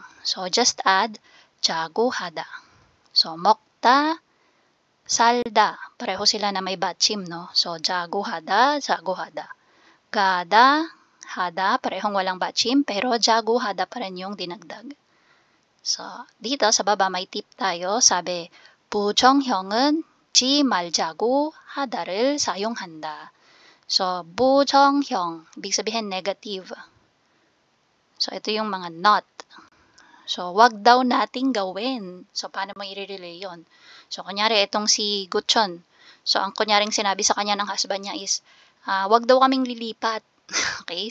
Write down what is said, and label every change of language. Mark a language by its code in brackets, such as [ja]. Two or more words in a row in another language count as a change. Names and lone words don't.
[en] So, just add, jagohada. So, [ko] 먹다, 살다. [tl] Pareho sila na may bachim, no? [ko] So, 자고 하다, 자고 하다. 가다, 하다, [tl] parehong walang bachim, pero jagohada pa rin yung dinagdag. So, dito sa baba may tip tayo. Sabi, [ko] 부정형은 지 말자고 하다를 사용한다. So, 부정형, [tl] ibig sabihin negative. So, ito yung mga not. So, wag daw nating gawin. So, paano mo i-relay yun? So, kunyari, itong si Gutchon. So, ang kunyaring sinabi sa kanya ng husband niya is, wag daw kaming lilipat. Okay?